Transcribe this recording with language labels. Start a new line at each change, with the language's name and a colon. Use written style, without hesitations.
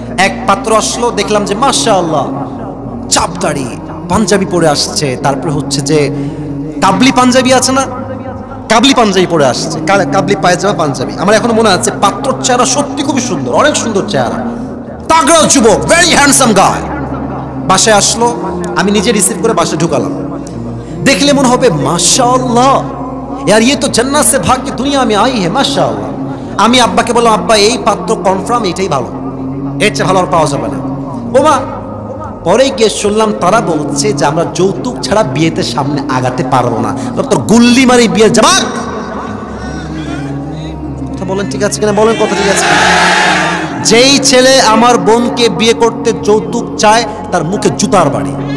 Bangla: এক পাত্র আসলো, দেখলাম যে মাশাআল্লাহ চাপ দাড়ি, পাঞ্জাবি পরে আসছে, তারপরে হচ্ছে যে কাবলি পাঞ্জাবি আছে না, কাবলি পাঞ্জাবি পরে আসছে, কাবলি পায়জামা পাঞ্জাবি। আমার এখনো মনে আছে, পাত্রর চেহারা সত্যি খুবই সুন্দর, অনেক সুন্দর চেহারা, তাগড়া যুবক,
English: Very handsome guy.
Bangla: বাসায় আসলো, আমি নিজে রিসিভ করে বাসায় ঢুকালাম। দেখলে মনে হবে মাশাআল্লাহ,
Hindi: यार ये तो जन्नत से भाग के दुनिया में आई है माशाআল্লাহ।
Bangla: আমি আব্বাকে বললাম, আব্বা এই পাত্র কনফার্ম এটাই ভালো, এর চেয়ে ভালো আর পাওয়া যাবে না। ওমা, পরে গিয়ে শুনলাম তারা বলছে যে আমরা যৌতুক ছাড়া বিয়েতে সামনে আগাতে পারবো না, তোর গুল্লি মারি বিয়ের জামাক। কথা বলেন ঠিক আছে কিনা, বলেন কথা ঠিক আছে। যেই ছেলে আমার বোনকে বিয়ে করতে যৌতুক চায়, তার মুখে জুতার বাড়ি।